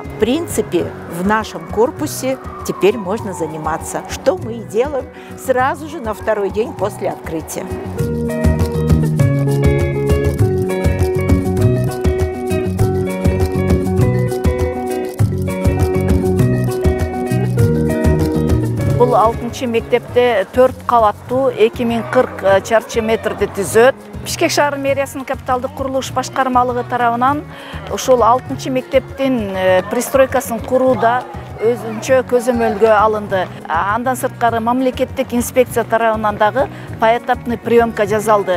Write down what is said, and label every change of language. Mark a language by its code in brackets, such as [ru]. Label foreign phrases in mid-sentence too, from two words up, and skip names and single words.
[ru] В принципе, в нашем корпусе теперь можно заниматься, что мы и делаем сразу же на второй день после открытия. [ky] Бұл 6-чы мектепте 4 қабаттуу 2040 чарчы метрді түзөт. Бишкек шаар мэриясынын капиталдык курулуш башкармалыгы тарабынан ушул 6-чы мектептин пристройкасын курууда өзүнчө көзөмөлгө алынды. Андан сырткары мамлекеттик инспекция тарабынан дагы [ru] поэтапный приемка [ky] жасалды.